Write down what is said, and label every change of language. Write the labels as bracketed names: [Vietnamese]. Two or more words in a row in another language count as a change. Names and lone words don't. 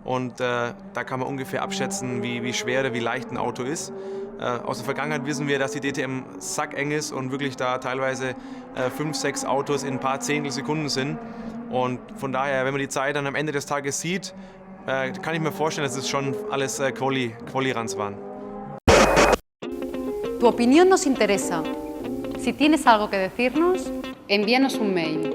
[German] und da kann man ungefähr abschätzen, wie schwer oder wie leicht ein Auto ist. Aus der Vergangenheit wissen wir, dass die DTM sackeng ist und wirklich da teilweise 5, 6 Autos in ein paar Zehntelsekunden sind. Und von daher, wenn man die Zeit dann am Ende des Tages sieht, kann ich mir vorstellen, dass es schon alles Quali-Runs waren. [Spanish] Tu opinión nos interesa. Si tienes algo que decirnos, envíanos un mail.